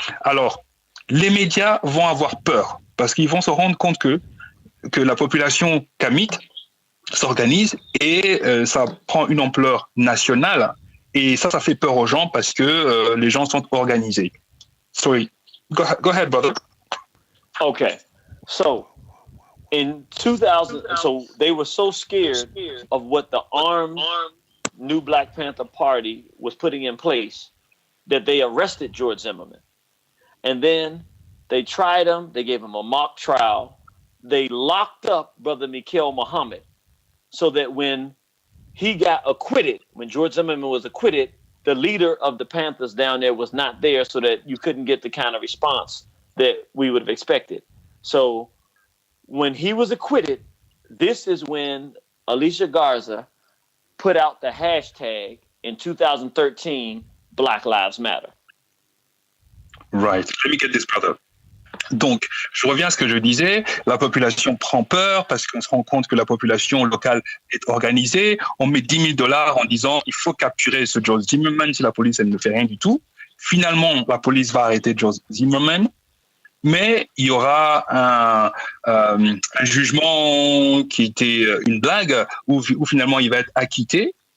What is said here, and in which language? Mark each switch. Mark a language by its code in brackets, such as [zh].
[fr] Alors, les médias vont avoir peur, parce qu'ils vont se rendre compte que la population kamite s'organise et ça prend une ampleur nationale, et ça fait peur aux gens parce que les gens sont organisés. [en] Sorry, go ahead, brother. Okay, so in 2000, so they were so scared of what the armed New Black Panther Party was putting in place that they arrested George Zimmerman. And then they tried him. They gave him a mock trial. They locked up Brother Michael Muhammad so that when he got acquitted, when George Zimmerman was acquitted, the leader of the Panthers down there was not there, so that you couldn't get the kind of response that we would have expected. So when he was acquitted, this is when Alicia Garza put out the hashtag in 2013, Black Lives Matter. Right. Let me get this, brother. [fr] Donc, je reviens à ce que je disais, la population prend peur parce qu'on se rend compte que la population locale est organisée. On met $10,000 en disant il faut capturer ce George Zimmerman si la police elle ne fait rien du tout. Finalement, la police va arrêter George Zimmerman, mais il y aura un jugement qui était une blague où finalement il va être acquitté.